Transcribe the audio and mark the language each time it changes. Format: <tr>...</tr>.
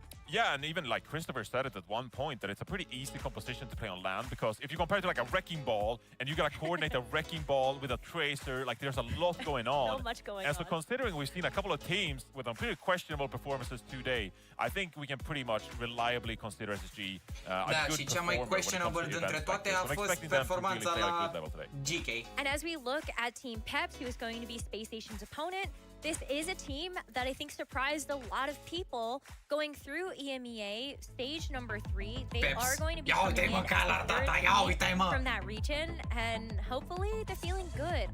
<en>Yeah, and even like Christopher said it at one point, that it's a pretty easy composition to play on land, because if you compare it to like a wrecking ball and you gotta coordinate a wrecking ball with a tracer, like there's a lot going on. So much going on. And so considering we've seen a couple of teams with some pretty questionable performances today, I think we can pretty much reliably consider SSG a good</en> <ro>cea mai questionable dintre toate a fost performanța la GK.</ro> <en>And as we look at Team Peps, who is going to be Space Station's opponent, this is a team that I think surprised a lot of people going through EMEA stage number 3. They are going to be coming in from that region, and hopefully they're feeling good.</en>